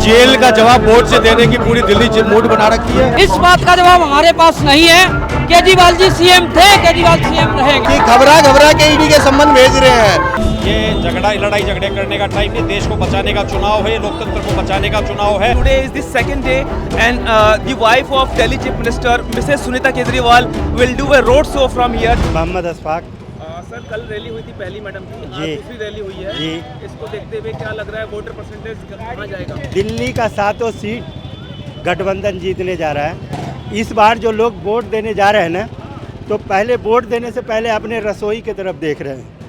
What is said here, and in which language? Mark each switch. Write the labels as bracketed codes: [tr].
[hi] Jail का जवाब vote से देने की पूरी दिल्ली मूड बना रखी है। इस बात का जवाब हमारे पास नहीं है। केजरीवाल जी सीएम थे, केजरीवाल सीएम रहेंगे। घबरा के ईडी के संबंध भेज रहे हैं। ये लड़ाई झगड़े करने का टाइम नहीं, देश को बचाने का चुनाव है, लोकतंत्र को बचाने का चुनाव है। [en] Today is the second day and the wife of Delhi Chief Minister Mrs. Sunita Kejriwal will do a road show from here. [hi] Mohammad Ashfaq sir कल रैली हुई थी पहली मैडम की, आज जी। दूसरी रैली हुई है। जी। इसको देखते हुए क्या लग रहा है, वोटर परसेंटेज कहाँ जाएगा? दिल्ली का 7 सीट गठबंधन जीतने जा रहा है। इस बार जो लोग वोट देने जा रहे हैं ना, तो पहले वोट देने से पहले अपने रसोई की तरफ देख रहे हैं।